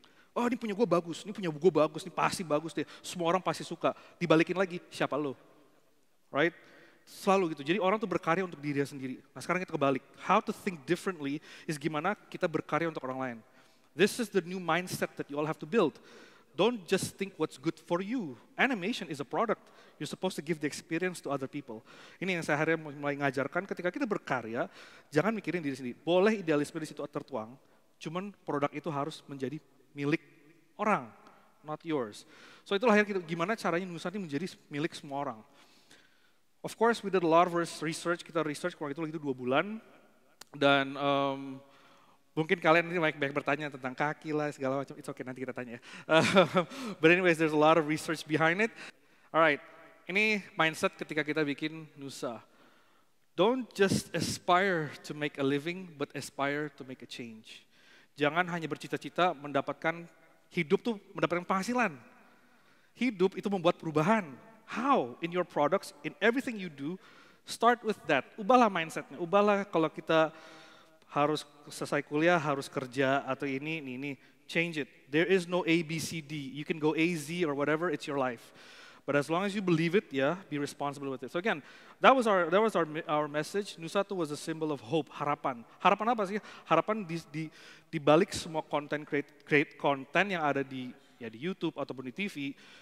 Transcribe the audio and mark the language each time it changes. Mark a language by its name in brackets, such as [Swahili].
[Indonesian] Oh ini punya gue bagus, ini pasti bagus deh. Semua orang pasti suka. Dibalikin lagi, siapa lo? Right? Selalu gitu. Jadi orang tuh berkarya untuk dirinya sendiri. Nah sekarang kita kebalik. [English] How to think differently is [Indonesian] gimana kita berkarya untuk orang lain. [English] This is the new mindset that you all have to build. Don't just think what's good for you. Animation is a product. You're supposed to give the experience to other people. [Indonesian] Ini yang saya akhirnya mulai ngajarkan, ketika kita berkarya, jangan mikirin diri sendiri. Boleh idealisme di situ tertuang, cuman produk itu harus menjadi milik orang, [English] not yours. [Indonesian] So itulah akhirnya gimana caranya Nusa ini menjadi milik semua orang. [English] Of course, we did a lot of research, [Indonesian] kita research kurang itu 2 bulan, dan mungkin kalian ini banyak bertanya tentang kaki lah, segala macam, [English] it's okay, [Indonesian] nanti kita tanya ya. [English] But anyways, there's a lot of research behind it. Alright, [Indonesian] ini mindset ketika kita bikin Nusa. [English] Don't just aspire to make a living, but aspire to make a change. [Indonesian] Jangan hanya bercita-cita mendapatkan hidup tuh mendapatkan penghasilan. Hidup itu membuat perubahan. [English] How? In your products, in everything you do, start with that. [Indonesian] Ubahlah mindsetnya. Ubahlah kalau kita harus selesai kuliah, harus kerja atau ini. [English] Change it. There is no A, B, C, D. You can go A, Z or whatever, it's your life. But as long as you believe it, be responsible with it. So again, that was our message. Nusa was a symbol of hope, harapan. [Indonesian] Harapan apa sih? Harapan di balik semua create konten yang ada di YouTube ataupun di TV.